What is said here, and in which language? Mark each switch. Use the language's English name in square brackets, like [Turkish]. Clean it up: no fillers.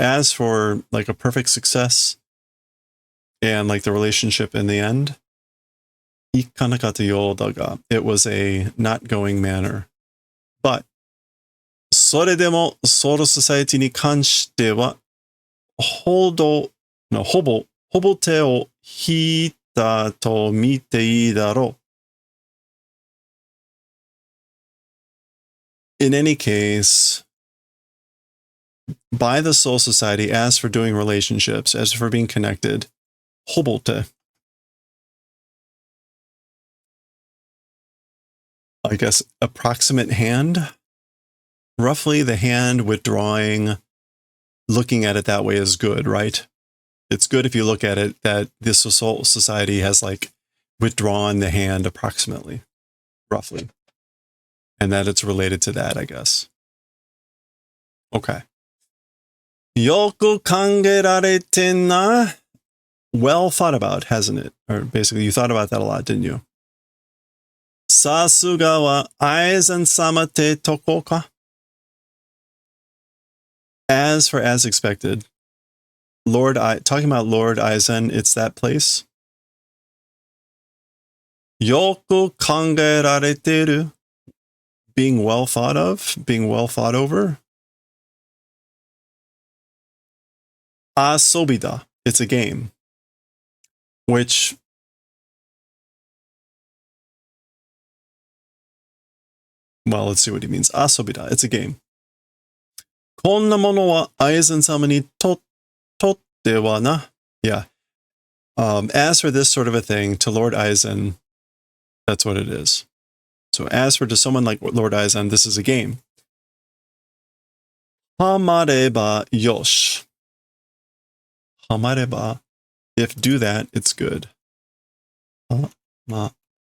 [English] As for like a perfect success and like the relationship in the end, it was a not going manner. [Japanese] But それでもソウルソサエティに関してはほぼ手を引いたと見ていいだろう. [English] In any case, by the Soul Society, as for doing relationships, as for being connected, [Japanese] ほぼ手. [English] I guess approximate hand. Roughly the hand withdrawing, looking at it that way is good, right? It's good if you look at it that this Soul Society has like withdrawn the hand approximately, roughly. And that it's related to that, I guess. [Japanese] Okay. よく考えられてんな. [English] Well thought about, hasn't it? Or basically, you thought about that a lot, didn't you? [Japanese] さすがは愛禅様ってとこか? [English] As for as expected, talking about Lord Aizen, it's that place. [Japanese] よく考えられてる. [English] Being well thought of, being well thought over. [Japanese] 遊びだ. [English] It's a game. Which, well, let's see what he means. [Japanese] 遊びだ. [English] It's a game. [Japanese] こんなものは愛禅様にとってはな. Yeah. [English] As for this sort of a thing, to Lord Aizen, that's what it is. So as for to someone like Lord Aizen, this is a game. [Japanese] Hamareba yosh. Hamareba. [English] If do that, it's good. [Japanese] Hamareba.